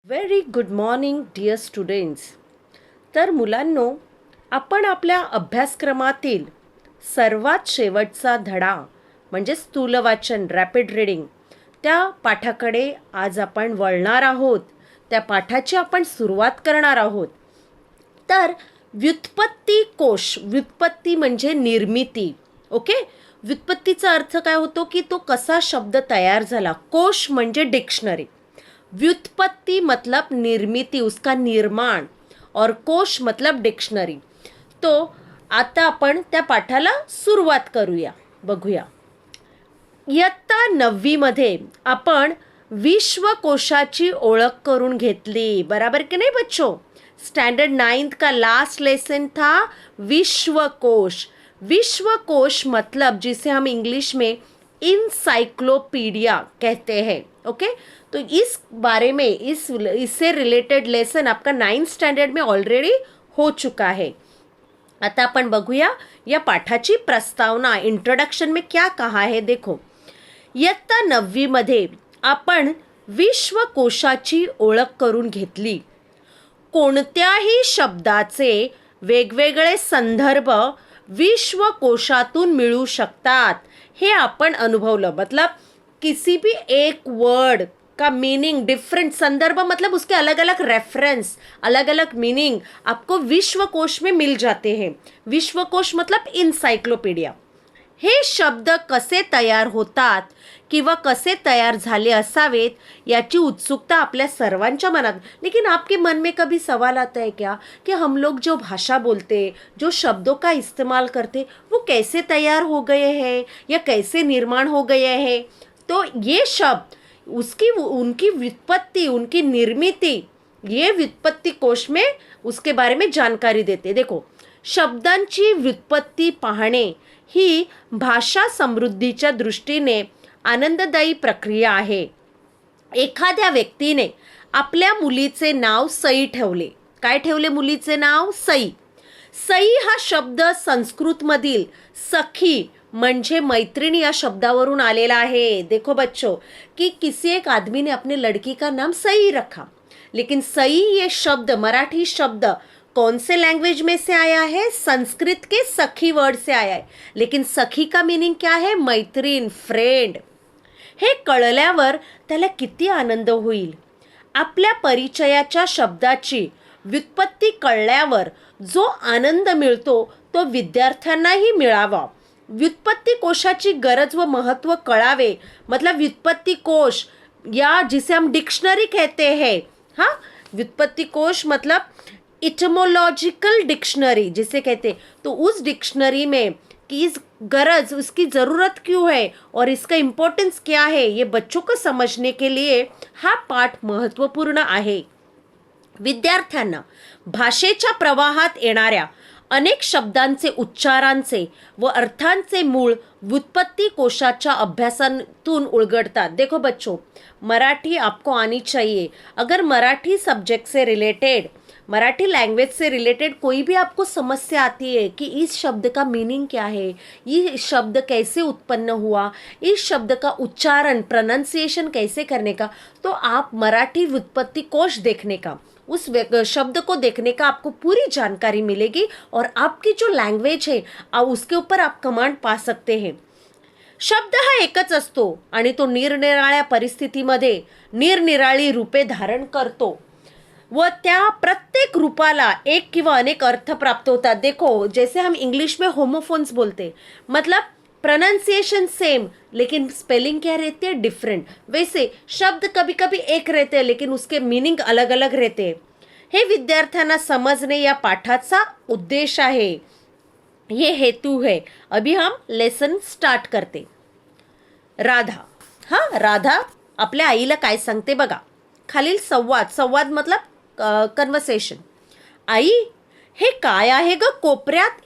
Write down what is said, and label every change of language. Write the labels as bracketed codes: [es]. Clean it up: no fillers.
[en] Very good morning dear students. [mr] तर मुलांनो, आपण आपल्या अभ्यासक्रमातील सर्वात शेवटचा धडा म्हणजे स्थूलवाचन रॅपिड रीडिंग त्या पाठाकडे आज आपण वळणार आहोत. त्या पाठाची आपण सुरुवात करणार आहोत. तर व्युत्पत्ती कोश, व्युत्पत्ती म्हणजे निर्मिती. ओके, व्युत्पत्तीचा अर्थ काय होतो की तो कसा शब्द तयार झाला. कोश म्हणजे डिक्शनरी. [hi] व्युत्पत्ति मतलब निर्मिती, उसका निर्माण, और कोश मतलब डिक्शनरी. [mr] तो आता आपण त्या पाठाला सुरुवात करूया, बघूया. इयत्ता 9वी मध्ये आपण विश्वकोशाची ओळख करून घेतली, [hi] बराबर की नहीं बच्चों. स्टैंडर्ड 9th का लास्ट लेसन था विश्वकोश. विश्वकोश मतलब जिसे हम इंग्लिश में इंसाइक्लोपीडिया कहते हैं. ओके, तो इस बारे में इससे रिलेटेड लेसन आपका 9th स्टैंडर्ड में ऑलरेडी हो चुका है. [mr] आता आपण बघूया या पाठाची प्रस्तावना. [hi] इंट्रोडक्शन में क्या कहा है देखो. [mr] इयत्ता 9वी मध्ये आपण विश्वकोशाची ओळख करून घेतली. कोणत्याही शब्दाचे वेगवेगळे संदर्भ विश्वकोशातून मिळू शकतात हे आपण अनुभवलं. [hi] मतलब किसी भी एक वर्ड का मीनिंग डिफरेंट, संदर्भ मतलब उसके अलग अलग रेफरेंस, अलग अलग मीनिंग आपको विश्वकोश में मिल जाते हैं. विश्वकोश मतलब इन्साइक्लोपीडिया. [mr] हे शब्द कसे तयार होतात किंवा कसे तयार झाले असावेत याची उत्सुकता आपल्या सर्वांच्या मनात. [hi] लेकिन आपके मन में कभी सवाल आता है क्या कि हम लोग जो भाषा बोलते, जो शब्दों का इस्तेमाल करते, वो कैसे तैयार हो गए हैं या कैसे निर्माण हो गए हैं. तो ये शब्द उनकी व्युत्पत्ति, उनकी निर्मिति, ये व्युत्पत्ति कोश में उसके बारे में जानकारी देते. [mr] देखो, शब्दांची व्युत्पत्ति पाहणे ही भाषा समृद्धीच्या दृष्टीने आनंददायी प्रक्रिया आहे. एखाद्या व्यक्तीने आपल्या मुलीचे नाव सई ठेवले. काय ठेवले मुलीचे नाव? सई. सई हा शब्द संस्कृतमधील सखी म्हणजे मैत्रिणी या शब्दावरून आलेला आहे. [hi] देखो बच्चों कि किसी एक आदमी ने अपने लड़की का नाम सई रखा, लेकिन सई ये शब्द, मराठी शब्द कौन से लैंग्वेज में से आया है? संस्कृत के सखी वर्ड से आया है. लेकिन सखी का मीनिंग क्या है? [mr] मैत्रीण, फ्रेंड. हे कळल्यावर त्याला किती आनंद होईल. आपल्या परिचयाच्या शब्दाची व्युत्पत्ती कळल्यावर जो आनंद मिळतो तो विद्यार्थ्यांनाही मिळावा. व्युत्पत्ति कोशाची गरज व महत्व कळावे. [hi] मतलब व्युत्पत्ति कोश या जिसे हम डिक्शनरी कहते हैं. हाँ, व्युत्पत्ति कोश मतलब इटमोलॉजिकल डिक्शनरी जिसे कहते. तो उस डिक्शनरी में कि इस गरज, उसकी ज़रूरत क्यों है और इसका इम्पोर्टेंस क्या है, ये बच्चों को समझने के लिए [mr] हा पाठ महत्त्वपूर्ण आहे. विद्यार्थ्यांना भाषेच्या प्रवाहात येणाऱ्या अनेक शब्दांचे, उच्चारांचे व अर्थांचे मूळ व्युत्पत्ति कोशाच्या अभ्यासातून उलगडतात. [hi] देखो बच्चों, मराठी आपको आनी चाहिए. अगर मराठी सब्जेक्ट से रिलेटेड, मराठी लैंग्वेज से रिलेटेड कोई भी आपको समस्या आती है कि इस शब्द का मीनिंग क्या है, ये शब्द कैसे उत्पन्न हुआ, इस शब्द का उच्चारण, प्रोनाउंसिएशन कैसे करने का, तो आप मराठी व्युत्पत्ति कोश देखने का, उस शब्द को देखने का आपको पूरी जानकारी मिलेगी और आपकी जो लैंग्वेज है उसके ऊपर आप कमांड पा सकते हैं. [mr] शब्द हा एकच असतो आणि तो निरनिराळ्या परिस्थितीमध्ये निरनिराळी रूपे धारण करतो व त्या प्रत्येक रूपाला एक किंवा अनेक अर्थ प्राप्त होतात. [hi] देखो, जैसे हम इंग्लिश में होमोफोन्स बोलते, मतलब प्रोनाउंसिएशन सेम लेकिन स्पेलिंग क्या रहती है? डिफरेंट. वैसे शब्द कभी कभी एक रहते हैं लेकिन उसके मीनिंग अलग अलग रहते हैं. [mr] हे विद्यार्थ्यांना समझने या पाठाचा उद्देश आहे, [hi] ये हेतु है. अभी हम लेसन स्टार्ट करते. राधा. [mr] हाँ, राधा आपल्या आईला काय सांगते बघा. खालील संवाद, संवाद मतलब कन्वर्सेशन. आई, हे काय आहे ग कोपऱ्यात?